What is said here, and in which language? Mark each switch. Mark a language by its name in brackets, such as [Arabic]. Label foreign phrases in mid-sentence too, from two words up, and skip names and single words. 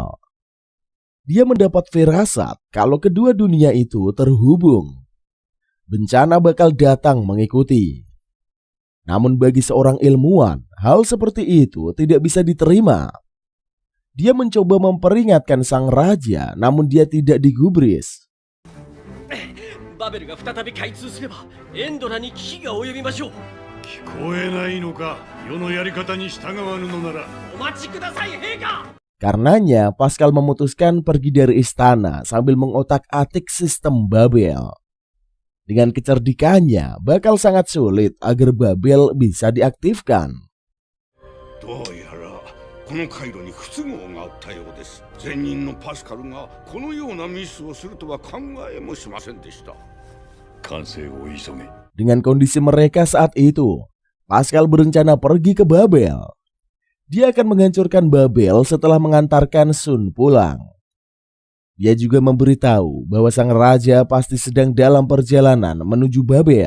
[Indonesian] Dia mendapat firasat kalau kedua dunia itu terhubung. Bencana bakal datang mengikuti. Namun bagi seorang ilmuwan, hal seperti itu tidak bisa diterima. Dia mencoba memperingatkan sang raja, namun dia tidak digubris. [Japanese] バベルが再び開通すればエンドラに危機が及びましょう。聞こえないのか。世のやり方に従わぬのなら。お待ちください、陛下。 [Indonesian] Karenanya, Pascal memutuskan pergi dari istana sambil mengotak-atik sistem Babel. Dengan kecerdikannya, bakal sangat sulit agar Babel bisa diaktifkan. [Japanese] どうやらこの回路に不都合があったようです。前任のパスカルがこのようなミスをするとは考えもしませんでした。完成を急げ。 [Indonesian] Dengan kondisi mereka saat itu, Pascal berencana pergi ke Babel. Dia akan menghancurkan Babel setelah mengantarkan Sun pulang. Dia juga memberitahu bahwa sang raja pasti sedang dalam perjalanan menuju Babel.